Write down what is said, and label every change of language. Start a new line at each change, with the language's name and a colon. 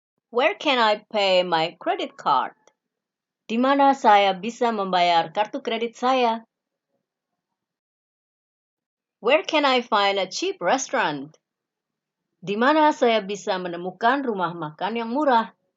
English: Where can I pay my credit card?
Indonesian: Di mana saya bisa membayar kartu kredit saya?
English: Where can I find a cheap restaurant?
Indonesian: Di mana saya bisa menemukan rumah makan yang murah?